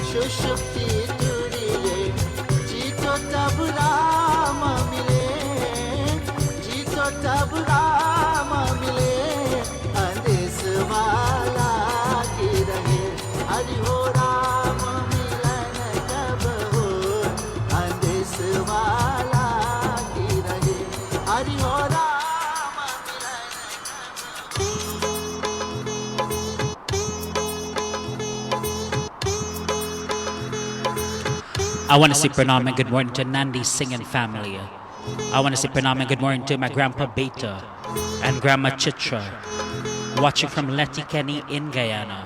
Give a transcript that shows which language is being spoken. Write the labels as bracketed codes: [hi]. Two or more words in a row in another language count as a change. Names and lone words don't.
[hi] धनुष की तुरिये जीतो तब राम मिले जीतो तब राम मिले अंदेश वाला की रहे हरि हो राम मिलन कब हो अंदेश वाला की रहे हरि हो राम मिलन [en] I want to say pranam and good morning to Nandi singing family. I want to say pranam and good morning to my grandpa Beta and grandma Chitra, watching from Letikeni in Guyana.